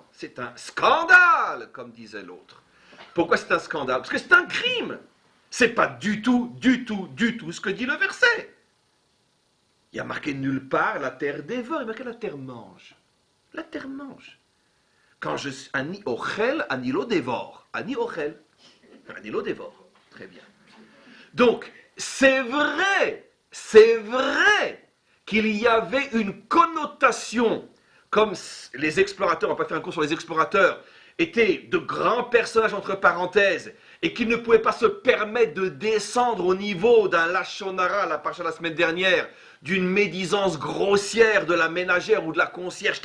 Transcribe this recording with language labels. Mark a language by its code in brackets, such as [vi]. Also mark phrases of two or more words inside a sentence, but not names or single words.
[fr] C'est un scandale, comme disait l'autre. Pourquoi c'est un scandale? Parce que c'est un crime. C'est pas du tout ce que dit le verset. Il y a marqué nulle part la terre dévore, il y a marqué la terre mange. La terre mange. Quand je suis [he] אני אוכל, [fr] anilo dévore. [he] אני אוכל, [fr] anilo dévore. Très bien. Donc, c'est vrai qu'il y avait une connotation, comme les explorateurs, on va pas faire un cours sur les explorateurs, étaient de grands personnages entre parenthèses, et qu'ils ne pouvaient pas se permettre de descendre au niveau d'un [he] לשון הרע, [fr] la parcha la semaine dernière, d'une médisance grossière de la ménagère ou de la concierge.